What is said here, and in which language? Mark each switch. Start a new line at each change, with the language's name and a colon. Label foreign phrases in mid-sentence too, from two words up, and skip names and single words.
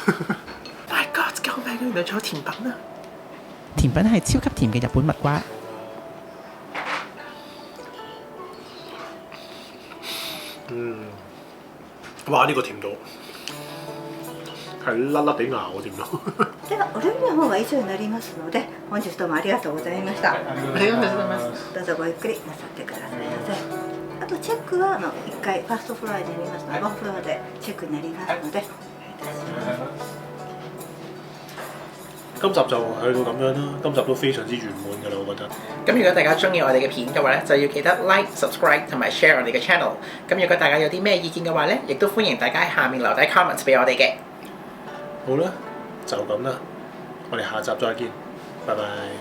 English: My God！
Cantonese: 救命！原來仲有甜品啊！甜品係超級甜嘅日本蜜瓜。哇！呢個甜度係甩甩地牙喎，甜到。
Japanese: ではお料理の方が以上になりますので、本日どうもありがとうございました。どうぞごゆっくりなさってくださいませ。あとチェックは1回ファーストフロアになりますので、ワンフロアでチェックになりますので、お願いいたします。
Cantonese: 今集就去到咁樣啦，今集都非常之圓滿㗎啦，我覺得。咁如果大家中意我哋嘅片嘅話咧，就要記得
English: like、subscribe
Cantonese: 同埋 share 我哋嘅 channel。咁如果大家有啲咩意見嘅話咧，亦都歡迎大家喺下面留低 comments 俾我哋嘅。好啦，就咁啦，我哋下集再見，拜拜。